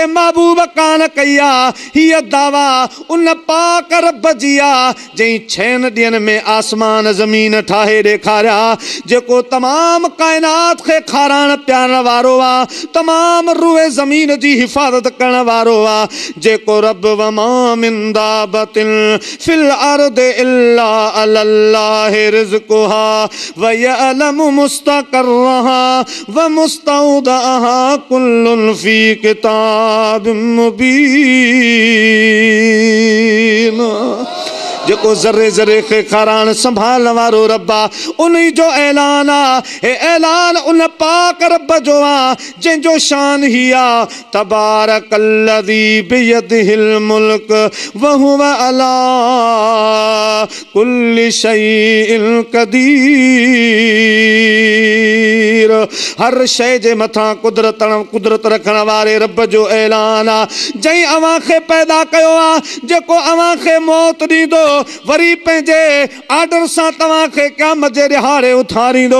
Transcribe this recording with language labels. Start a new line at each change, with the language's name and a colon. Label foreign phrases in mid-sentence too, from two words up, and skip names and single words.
Sindhi: महबूब कान कई आहे, हीअ दावा उन पाक रब जी आहे जंहिं 6 ॾींहंनि में आसमान ज़मीन ठाहे ॾेखारिया, जेको तमामु कायनात खे खाराइण पियारण वारो आहे, तमामु रूए ज़मीन जी हिफ़ाज़त करण वारो आहे, जेको रब
Arabic: وما من دابة في الأرض إلا الله رزقها ويعلم مستقرها ومستودعها كل في كتاب مبين.
Sindhi: जेको ज़र्रे ज़र्रे खे खाराइण संभालण वारो रब आहे, उन जो ऐलान आहे। हे ऐलान उन पाक रब जो आहे जंहिंजो शान ही आहे
Arabic: تبارك الذي بيده الملك وهو على كل شيء قدير.
Sindhi: हर शइ जे मथां कुदरत रखण वारे रब जो ऐलान आहे, जंहिं अव्हां खे पैदा कयो आहे, जेको अव्हां खे मौत ॾींदो वरी पंहिंजे आर्डर सां तव्हांखे क़यामत जे ॾिहाड़े उथारींदो।